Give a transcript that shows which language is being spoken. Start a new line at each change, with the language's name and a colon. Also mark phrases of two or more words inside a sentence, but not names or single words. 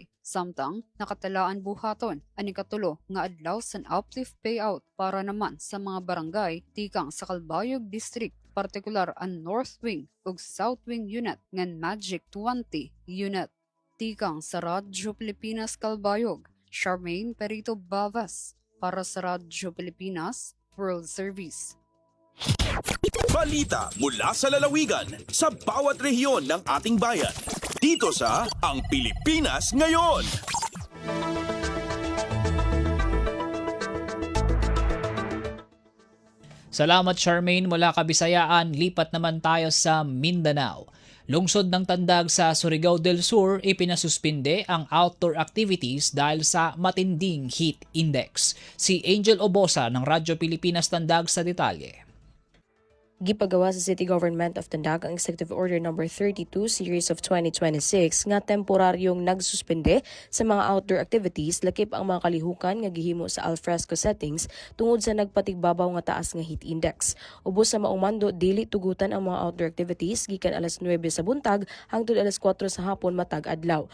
Waray: Samtang nakatalaan buhaton ang ikatulo nga adlaw san
English: uplift payout
Waray: para naman sa mga barangay tikang sa Calbayog District, partikular ang North Wing ug South Wing Unit ngan Magic 20 Unit. Tikang sa Radyo Pilipinas Calbayog, Charmaine Perito Balves para sa Radyo Pilipinas World Service.
Filipino: Balita mula sa lalawigan sa bawat rehiyon ng ating bayan. Dito sa Ang Pilipinas Ngayon. Salamat Charmaine mula Kabisayaan. Lipat naman tayo sa Mindanao. Lungsod ng Tandag sa Surigao del Sur, ipinasuspinde ang
English: outdoor activities
Filipino: dahil sa matinding
English: heat index.
Filipino: Si Angel Obosa ng Radyo Pilipinas Tandag sa detalye.
Cebuano: Gipagawa sa City Government of Tandag ang Executive Order No. 32 Series of 2026 nga temporaryong nagsuspende sa mga
English: outdoor activities
Cebuano: lakip ang mga kalihukan nga gihimo sa
English: alfresco settings
Cebuano: tungod sa nagpatigbabaw nga taas nga
English: heat index.
Cebuano: Ubos sa maong mando dili tugutan ang mga
English: outdoor activities
Cebuano: gikan alas 9 sa buntag hangtod alas 4 sa hapon matag adlaw.